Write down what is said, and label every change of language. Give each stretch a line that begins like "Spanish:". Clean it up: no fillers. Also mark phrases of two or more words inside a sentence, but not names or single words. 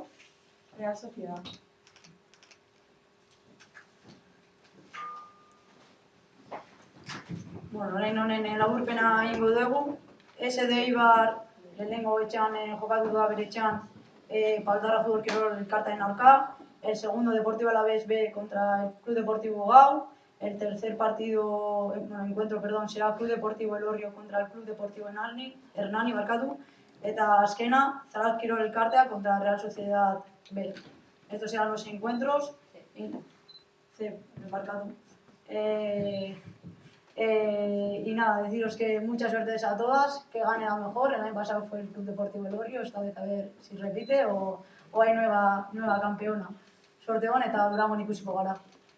Basque: Real Sociedad. Bueno, orain honen laburpena egingo dugu. SD Eibar lehenengo etxean jokatu da bere etxean Paldarra Futbol Kirol elkartearen aurka.
Spanish: El segundo Deportivo Alavés B contra el Club Deportivo Gau. El tercer encuentro será Club Deportivo Elorrio contra el Club Deportivo Hernani barkatu.
Basque: Eta azkena, Zarautz Kirol elkartea contra Real Sociedad B.
Spanish: Estos serán los encuentros.
Basque: Barkatu.
Spanish: Y nada, deciros que mucha suerte a todas, que gane la mejor. El año pasado fue el Club Deportivo Elorrio, esta vez a ver si repite o hay nueva campeona.
Basque: Suerte on eta Durangon ikusiko gara.